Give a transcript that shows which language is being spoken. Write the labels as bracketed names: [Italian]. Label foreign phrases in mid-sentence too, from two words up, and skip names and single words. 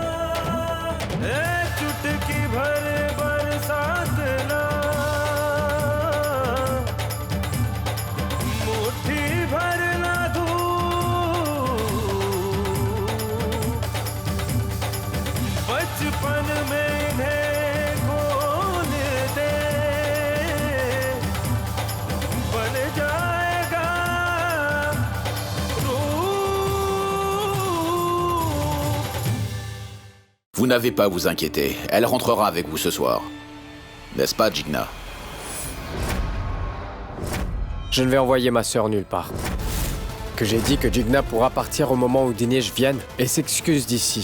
[Hindi] चुटकी भर बरसात ना, मुट्ठी भर ना धूप, बचपन में इन्हें खोल दे, बन जाएगा रूप। [French] Vous n'avez pas à vous inquiéter, elle rentrera avec vous ce soir. N'est-ce pas, Jigna? Je ne vais envoyer ma sœur nulle part. Que j'ai dit que Jigna pourra partir au moment où Dinesh vienne et s'excuse d'ici.